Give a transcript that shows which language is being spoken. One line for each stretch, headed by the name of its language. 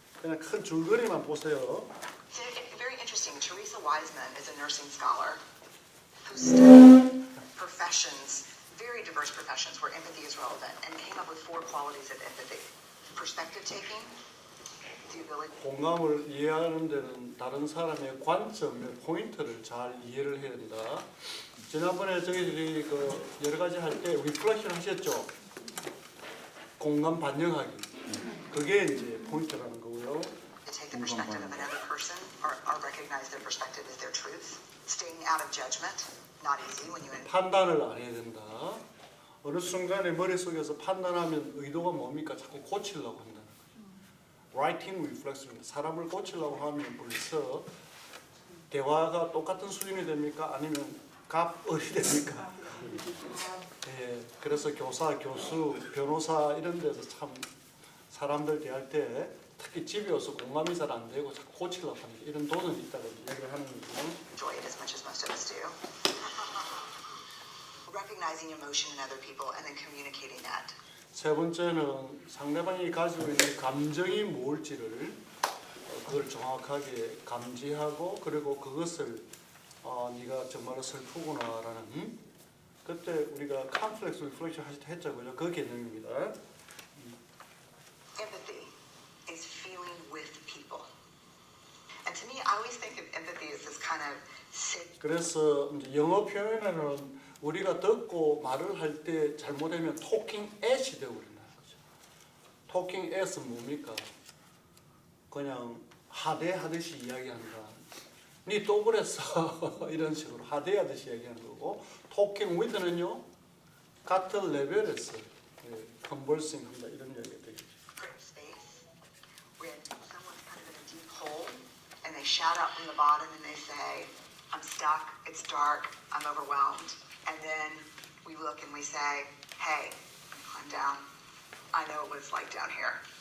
Korean: 그냥 큰 줄거리만 보세요.
English: It's very interesting. Teresa Wiseman is a nursing scholar who studied professions, very diverse professions where empathy is relevant, and came up with 4 qualities of empathy. Perspective taking, the ability
Korean: 공감을 이해하는 데는 다른 사람의 관점의 포인트를 잘 이해를 해야 된다. 지난번에 저희들이 그 여러 가지 할 때 리플렉션 하셨죠? 공감 반영하기. 그게 이제 포인트라는 거고요.
English: to take the perspective of another person or recognize their perspective as their truth. Staying out of judgment, not easy when you
Korean: 판단을 안 해야 된다. 어느 순간에 머릿속에서 판단하면 의도가 뭡니까? 자꾸 고치려고 한다는 거죠.
English: Writing reflection.
Korean: 사람을 고치려고 하면 벌써 대화가 똑같은 수준이 됩니까? 아니면 갑을이 됩니까? 예, 그래서 교사, 교수, 변호사 이런 데서 참 사람들 대할 때 특히 집에 와서 공감이 잘 안 되고 자꾸 고치려고 하는 이런 도전이 있다고 얘기를 하는 거죠.
English: enjoy it as much as most of us do. Recognizing emotion in other people and then communicating that.
Korean: 세 번째는 상대방이 가지고 있는 감정이 뭘지를 그걸 정확하게 감지하고 그리고 그것을 네가 정말로 슬프구나라는 그때 우리가 컴플렉스 리플렉션 하실 때 했죠, 그죠? 그 개념입니다.
English: Empathy is feeling with people. And to me, I always think of empathy as this kind of
Korean: 그래서 이제 영어 표현에는 우리가 듣고 말을 할 때 잘못하면 talking at이 되고 그런다는 거죠. talking at은 뭡니까? 그냥 하대하듯이 이야기한다. 니 또 그랬어. 이런 식으로 하대하듯이 이야기하는 거고, talking with는요 같은 레벨에서 conversing 한다 이런 이야기가 되겠죠.
English: creative space when someone's kind of in a deep hole and they shout out from the bottom and they say, I'm stuck, it's dark, I'm overwhelmed. And then we look and we say, hey, climb down. I know what it's like down here.